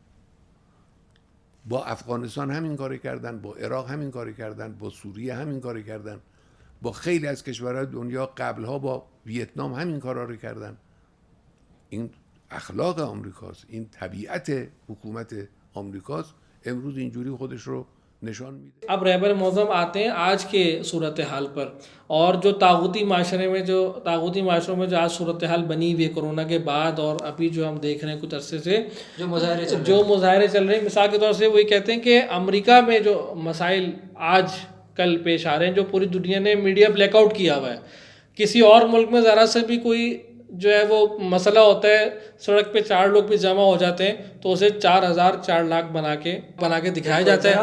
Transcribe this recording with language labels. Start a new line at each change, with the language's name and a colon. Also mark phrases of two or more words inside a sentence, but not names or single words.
Persian: با افغانستان همین کاری کردن، با عراق همین کاری کردن، با سوریه همین کاری کردن، با خیلی از کشورهای دنیا قبلها با ویتنام همین کارا رو کردن. این اخلاق آمریکاست، این طبیعت حکومت آمریکاست. امروز اینجوری خودش رو نشان میده.
Urdu: اب رہبر معظم آتے ہیں آج کے صورتحال پر، اور جو طاغوتی معاشروں میں جو آج صورتحال بنی ہوئی ہے کرونا کے بعد، اور ابھی جو ہم دیکھ رہے ہیں کچھ عرصے سے جو مظاہرے چل رہے ہیں، مثال کے طور سے وہی کہتے ہیں کہ امریکہ میں جو مسائل آج کل پیش آ رہے ہیں، جو پوری دنیا نے
English: media blackout
Urdu: کیا ہوا ہے، کسی اور ملک میں ذرا سے بھی کوئی جو ہے وہ مسئلہ ہوتا ہے، سڑک پہ 4 لوگ بھی جمع ہو جاتے ہیں تو اسے 4,000 4 لاکھ بنا کے دکھایا جاتا ہے.